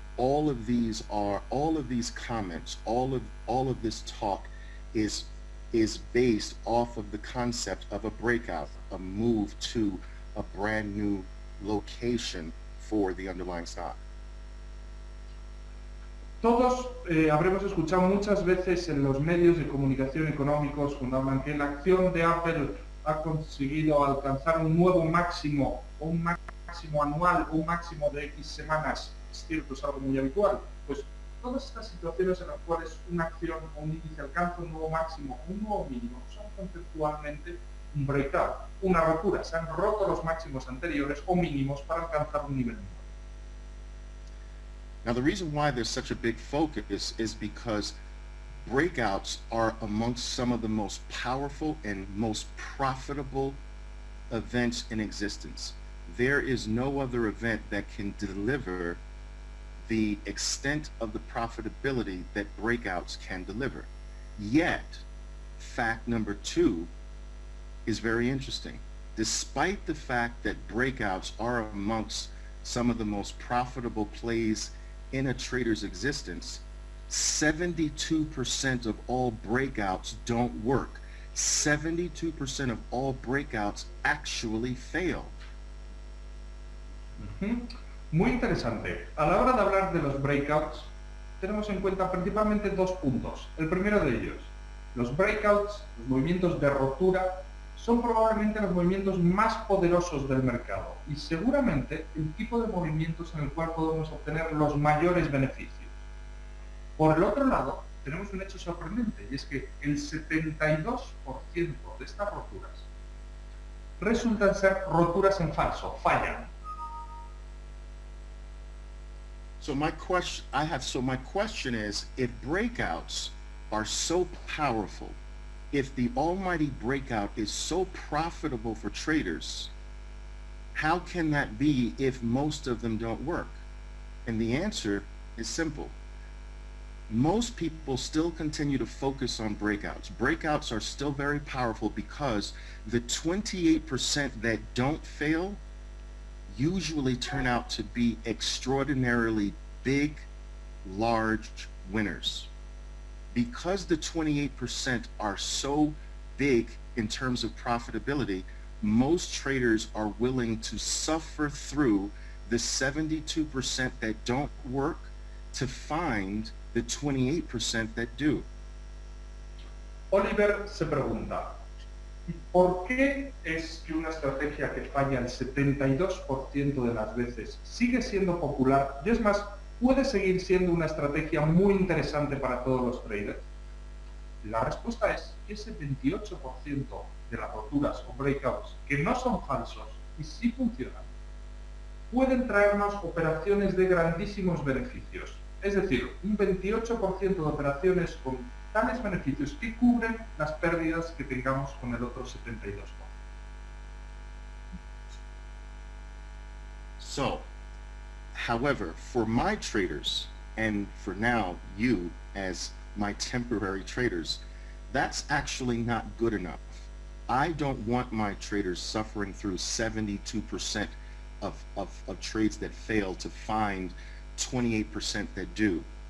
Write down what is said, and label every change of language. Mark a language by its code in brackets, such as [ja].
[en] All of these comments, all of this talk is based off of the concept of a breakout, a move to a brand new location for the underlying stock. [es] Todos habremos escuchado muchas veces en los medios de comunicación económicos cuando hablan que la acción de Apple ha conseguido alcanzar un nuevo máximo, o un máximo anual, o un máximo de X semanas. Es cierto, es algo muy habitual. Pues todas estas situaciones en las cuales una acción o un índice alcanza un nuevo máximo o un nuevo mínimo son conceptualmente un breakout, una rotura. Se han roto los máximos anteriores o mínimos para alcanzar un nivel nuevo. [en] Now, the reason why there's such a big focus is because breakouts are amongst some of the most powerful and most profitable events in existence. There is no other event that can deliver the extent of the profitability that breakouts can deliver. Yet, fact number 2 is very interesting. Despite the fact that breakouts are amongst some of the most profitable plays in a trader's existence, 72% of all breakouts don't work. 72% of all breakouts actually fail. [es] Muy interesante. A la hora de hablar de los breakouts, tenemos en cuenta principalmente dos puntos. El primero de ellos, los breakouts, los movimientos de rotura, son probablemente los movimientos más poderosos del mercado y seguramente el tipo de movimientos en el cual podemos obtener los mayores beneficios. Por el otro lado, tenemos un hecho sorprendente, y es que el 72% de estas roturas resultan ser roturas en falso, fallan. [en] So my question is, if breakouts are so powerful, if the almighty breakout is so profitable for traders, how can that be if most of them don't work? And the answer is simple. most people still continue to focus on breakouts. Breakouts are still very powerful because the 28% that don't fail usually turn out to be extraordinarily big, large winners. Because the 28% are so big in terms of profitability, most traders are willing to suffer through the 72% that don't work to find the 28% that do. [es] Oliver se pregunta, ¿por qué es que una estrategia que falla el 72% de las veces sigue siendo popular y es más, puede seguir siendo una estrategia muy interesante para todos los traders? La respuesta es que ese 28% de las roturas o breakouts que no son falsos y sí funcionan, pueden traernos operaciones de grandísimos beneficios. Es decir, un 28% de operaciones con tales beneficios que cubren las pérdidas que tengamos con el otro 72%. [en] So, however, for my traders, and for now you as my temporary traders, that's actually not good enough. I don't want my traders suffering through 72% of trades that fail to find 28% that do.